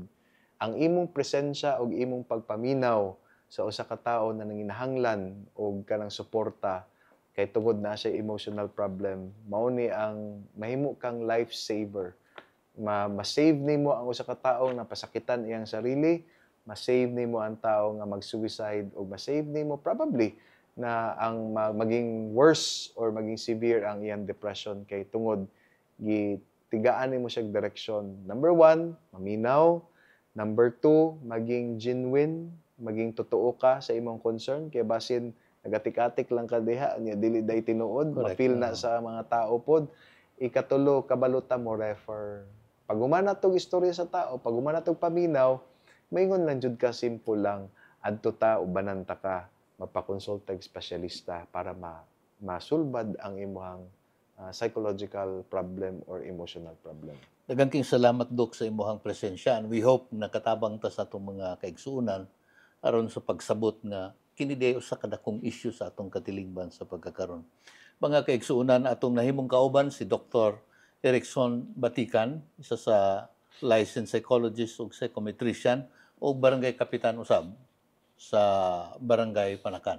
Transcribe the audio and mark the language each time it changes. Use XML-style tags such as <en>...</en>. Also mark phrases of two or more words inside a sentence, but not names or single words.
<ceb>Ang imong presensya og imong pagpaminaw sa usa ka tawo na nanginahanglan og kanang suporta kay tungod na siya</ceb> <en>emotional problem,</en> <ceb>mao ni ang mahimo kang</ceb> <en>life saver.</en> <ceb>Ma-save nimo ang usa ka tawo na pasakitan iyang sarili, ma-save nimo ang tawo nga mag-suicide o ma-save nimo probably na ang maging worse or maging severe ang iyang depression kay tungod gitigaan nimo siya direksyon. Number 1, maminaw. Number 2, maging genuine, maging totoo ka sa imong concern kay basin nagatik-atik lang ka diha nya dili day tinuod, mapil na sa mga tao pod. Ikatulo, kabalutan mo refer. Pag humana tog istorya sa tao, pag humana tog paminaw, maingon lang jud ka simple lang adto ta ubanan ta ka. mapakonsulta og espesyalista para masulbad ang imong</ceb> <en>psychological problem or emotional problem.</en> <ceb>Daghang king salamat Dok sa imong presensya,</ceb> <en>and we hope</en> <ceb>nakatabang ta sa atong mga kaigsuonan aron sa pagsabot nga kini day usa ka dakong issue sa atong katilingban sa pagkakaron. Mga kaigsuonan, atong nahimong kauban si Dr. Erickson Batikan, isa sa</ceb> <en>licensed psychologist</en> <ceb>ug psychometrician ug barangay kapitan usab sa Barangay Panakan.</ceb>